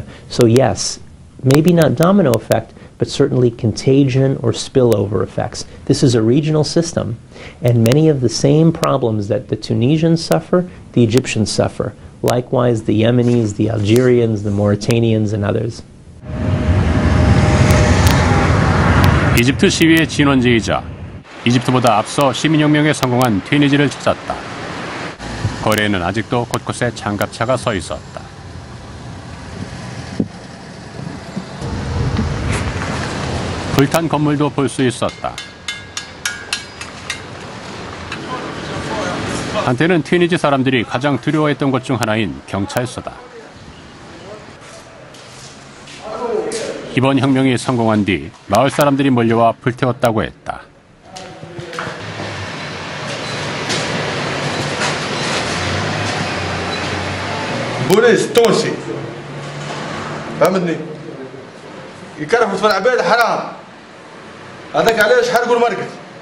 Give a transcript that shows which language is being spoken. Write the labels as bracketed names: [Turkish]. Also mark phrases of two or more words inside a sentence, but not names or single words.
[English] So yes, maybe not domino effect, but certainly contagion or spillover effects. This is a regional system, and many of the same problems that the Tunisians suffer, the Egyptians suffer. Likewise, the Yemenis, the Algerians, the Mauritanians, and others. [Korean] 이집트 시위의 진원지이자 이집트보다 앞서 시민혁명에 성공한 튀니지를 찾았다. 거리에는 아직도 곳곳에 장갑차가 서 있었다. 불탄 건물도 볼 수 있었다. 한때는 튀니지 사람들이 가장 두려워했던 것 중 하나인 경찰서다. 이번 혁명이 성공한 뒤 마을 사람들이 몰려와 불태웠다고 했다. [Arabic] بوليس تونسي فهمتني يكرهوا في العباد حرام هذاك علاش حرقوا المركز